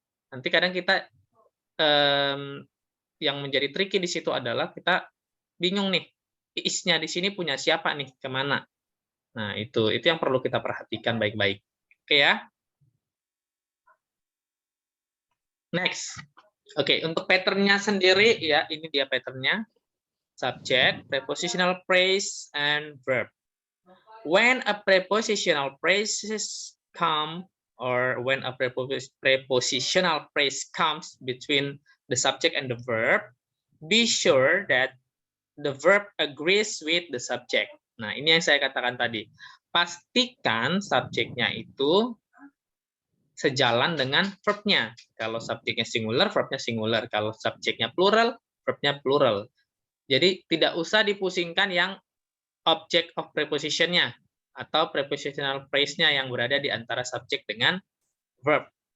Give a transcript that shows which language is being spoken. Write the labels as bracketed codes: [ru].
[id] Nanti kadang kita yang menjadi tricky di situ adalah kita bingung nih, is-nya di sini punya siapa nih, kemana? Nah, itu yang perlu kita perhatikan baik-baik. Oke ya. Next. Oke, untuk pattern-nya sendiri ya, ini dia pattern-nya. [en] Subject, prepositional phrase, and verb. When a prepositional phrases come, or when a prepositional phrase comes between the subject and the verb, be sure that the verb agrees with the subject. [id] Nah, ini yang saya katakan tadi. Pastikan subjeknya itu sejalan dengan verbnya. Kalau subjeknya singular, verbnya singular. Kalau subjeknya plural, verbnya plural. Jadi tidak usah dipusingkan yang object of preposition-nya atau prepositional phrase-nya yang berada di antara subjek dengan verb.